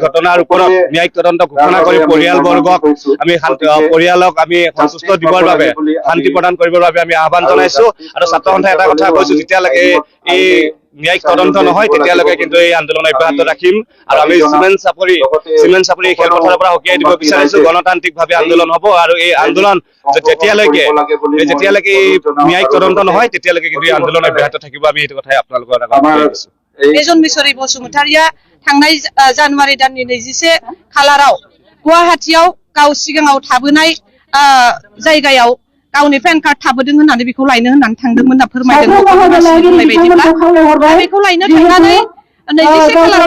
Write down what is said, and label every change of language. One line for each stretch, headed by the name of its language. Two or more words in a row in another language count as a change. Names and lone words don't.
Assamese: ঘটনাৰ ওপৰত ন্যায়িক তদন্ত ঘোষণা কৰি পৰিয়ালবৰ্গক আমি পৰিয়ালক আমি সন্তুষ্ট দিবৰ বাবে শান্তি প্ৰদান কৰিবৰ বাবে আমি আহ্বান জনাইছো আৰু ছাত্ৰ সন্থাই এটা কথা কৈছো যেতিয়ালৈকে এই ন্যায়িক তদন্ত নহয় তেতিয়ালৈকে কিন্তু এই আন্দোলন অব্যাহত ৰাখিম আৰু আমি চিমেণ্ট চাপৰি খেলপথাৰৰ পৰা হকিয়াই দিব বিচাৰিছো গণতান্ত্ৰিকভাৱে আন্দোলন হ'ব আৰু এই আন্দোলন যেতিয়ালৈকে ন্যায়িক তদন্ত নহয় তেতিয়ালৈকে কিন্তু এই আন্দোলন অব্যাহত থাকিব আমি এইটো কথাই আপোনালোকৰ আগত কৈছো
Bodo: एजन मिसरी बसुमतारिया थांनाय जानुवारि दाननि 21 खालाराव गुवाहाटीयाव गाव सिगाङाव थाबोनाय जायगायाव गावनि
English: pan card
Bodo: थाबोदों होननानै बेखौ लायनो होननानै थांदोंमोन होनना फोरमायदों बेखौ लायनो थांनानै 21 खालाराव